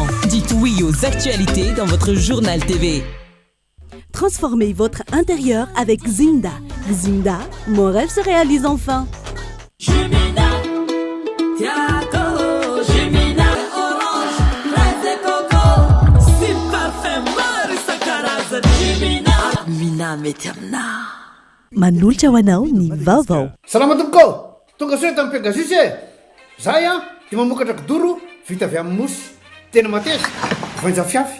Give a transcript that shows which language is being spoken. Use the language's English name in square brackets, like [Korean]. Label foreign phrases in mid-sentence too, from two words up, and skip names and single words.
[French] Dites oui aux actualités dans votre journal TV. Transformez votre intérieur avec Zinda. Zinda, mon rêve se réalise enfin. Jumina, Tiago, Jumina, orange, fraise et coco, si parfum, Marisa Caraza, Jumina, Mina Meterna. [Malagasy] Manolotra ho anao ny vaovao. Salama tompoko, tonga soe tamin'ny Pegasus e. Zahay dia mamokatra kidoro vita avy amin'ny mosy. Tena mateza, voanjafiafy.